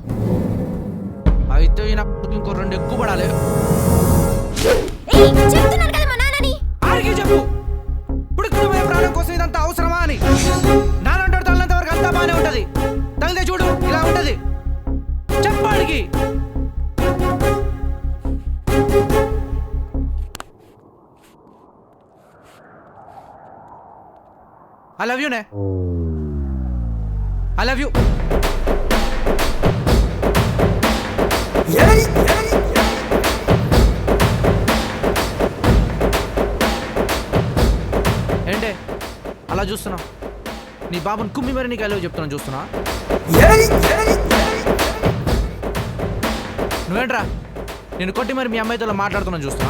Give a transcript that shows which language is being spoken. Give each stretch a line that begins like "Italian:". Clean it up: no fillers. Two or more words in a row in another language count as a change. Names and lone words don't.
Telugu: అయితే ఇంకో 2 ఎక్కువ పడాలి. చెప్తున్నాను కదా మా నాన్నని. ఆడికి చెప్పు. ఇప్పుడు ప్రాణం కోసం ఇదంతా అవసరమా అని. నానంటాడు తగినంత వరకు అంతా బాగానే ఉంటది. తగిలితే చూడు ఇలా ఉంటది. చెప్పాడికి.
English: I love you, ne? I love you.
Telugu: ఏంటే అలా చూస్తున్నావు? నీ బాబుని కుమ్మి మరి నీకు అలవ్ చెప్తున్నాను చూస్తున్నా. నువ్వేంట్రా నేను కొట్టి మరి మీ అమ్మాయితో మాట్లాడుతున్నాను చూస్తున్నా.